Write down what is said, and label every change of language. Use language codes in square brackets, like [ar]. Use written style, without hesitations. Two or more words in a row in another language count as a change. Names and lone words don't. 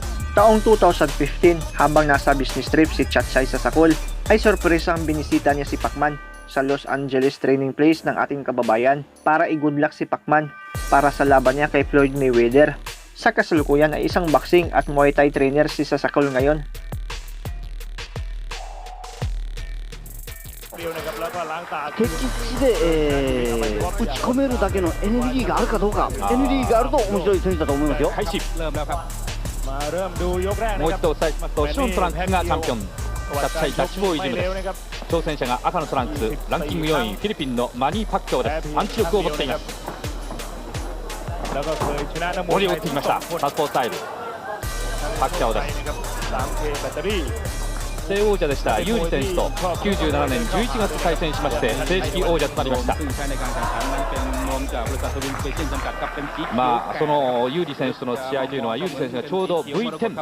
[tl] Taong 2015 habang nasa [en] business trip [tl] si Chathai Sasakul ay sorpresa ang binisita niya si Pacman sa Los Angeles [en] training place [tl] ng ating kababayan para i- [en] good luck [tl] si Pacman para sa laban niya kay Floyd Mayweather. Sa kasalukuyan ay isang boxing at Muay Thai trainer si Sasakul ngayon. [ja] 敵地で、打ち込めるだけのエネルギーがあるかどうか、エネルギーがあると面白い選手だと思いますよ。開始 [th] เริ่มแล้วครับมาเริ่มดูยกแรก [ja] もう一度お伝えしますと白のトランクスがチャンピオンチャッチャイダッチボーイジムです挑戦者が赤のトランクスランキング4位フィリピンのマニー・パッキャオですパンチ力を持っています盛りを打ってきましたサウスポースタイルパッキャオです正王者でしたユーリ選手と97年11月対戦しまして正式王者となりましたまあそのユーリ選手との試合というのはユーリ選手がちょうど V10